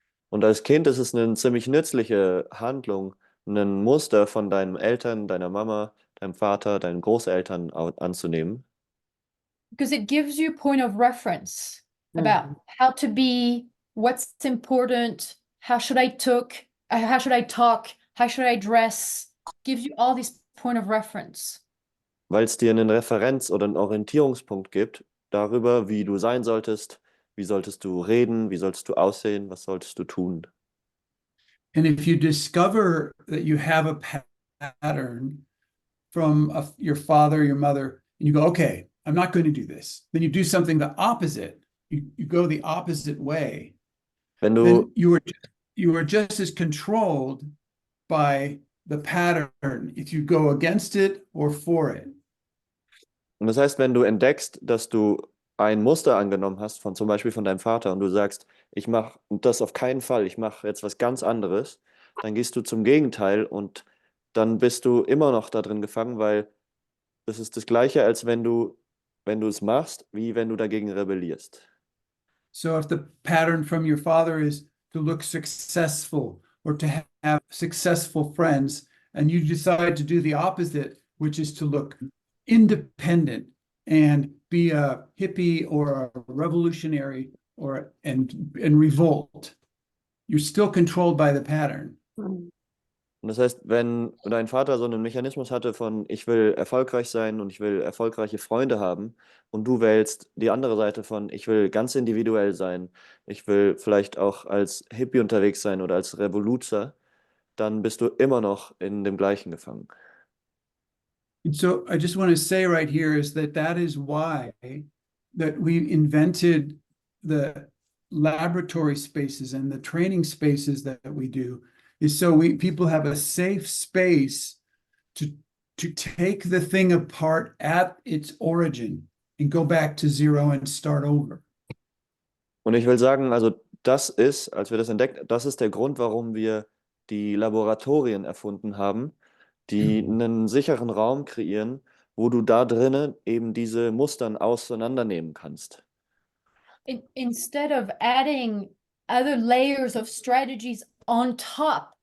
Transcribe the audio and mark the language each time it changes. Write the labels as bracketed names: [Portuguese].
[German] Und als Kind ist es eine ziemlich nützliche Handlung, ein Muster von deinen Eltern, deiner Mama, deinem Vater, deinen Großeltern anzunehmen. [English] Because it gives you point of reference about how to be, what's important, how should I talk, how should I dress, gives you all these point of reference. [German] Weil es dir einen Referenz- oder einen Orientierungspunkt gibt darüber, wie du sein solltest, wie solltest du reden, wie solltest du aussehen, was solltest du tun. [English] And if you discover that you have a pattern from your father, your mother, and you go, okay, I'm not going to do this. Then you do something the opposite. You go the opposite way. [German] Wenn [English] Then [German] du, [English] you are just as controlled by the pattern if you go against it or for it. [German] und das heißt, wenn du entdeckst, dass du ein Muster angenommen hast, zum Beispiel von deinem Vater, und du sagst, ich mache das auf keinen Fall, ich mache jetzt was ganz anderes, dann gehst du zum Gegenteil und dann bist du immer noch da drin gefangen, weil das ist das Gleiche, als wenn du es machst, wie wenn du dagegen rebellierst. [English] So if the pattern from your father is to look successful or to have successful friends, and you decide to do the opposite, which is to look independent and be a hippie or a revolutionary and revolt, you're still controlled by the pattern. [German] Und das heißt, wenn dein Vater so einen Mechanismus hatte von, ich will erfolgreich sein und ich will erfolgreiche Freunde haben, und du wählst die andere Seite von, ich will ganz individuell sein, ich will vielleicht auch als Hippie unterwegs sein oder als Revoluzer, dann bist du immer noch in dem Gleichen gefangen. [English] And so I just want to say right here is that is why that we invented the laboratory spaces and the training spaces that we do, is so people have a safe space to take the thing apart at its origin and go back to zero and start over. [German] Und ich will sagen, also das ist, als wir das entdeckt, das ist der Grund, warum wir die Laboratorien erfunden haben, die einen sicheren Raum kreieren, wo du da drinnen eben diese Mustern auseinandernehmen kannst. [English] Instead of adding other layers of strategies on top